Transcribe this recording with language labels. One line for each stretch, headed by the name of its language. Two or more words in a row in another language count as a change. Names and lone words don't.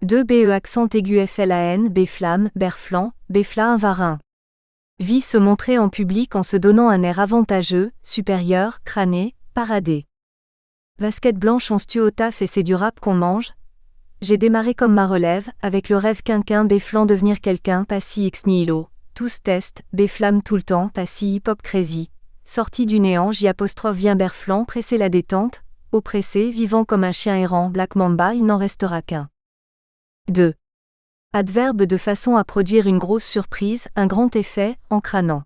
French: 2 BE accent aigu FLAN, Béflamme, Berflan, Béfla un varin. Vie se montrer en public en se donnant un air avantageux, supérieur, crâné, paradé. Basket blanche on se tue au taf et c'est du rap qu'on mange. J'ai démarré comme ma relève, avec le rêve quinquin Béflan devenir quelqu'un, pas si ex nihilo. Tous test, Béflamme tout le temps, pas si hip-hop crazy. Sorti du néant, J' vient Berflan, pressé la détente, oppressé, vivant comme un chien errant, Black Mamba, il n'en restera qu'un. 2. Adverbe de façon à produire une grosse surprise, un grand effet, en crânant.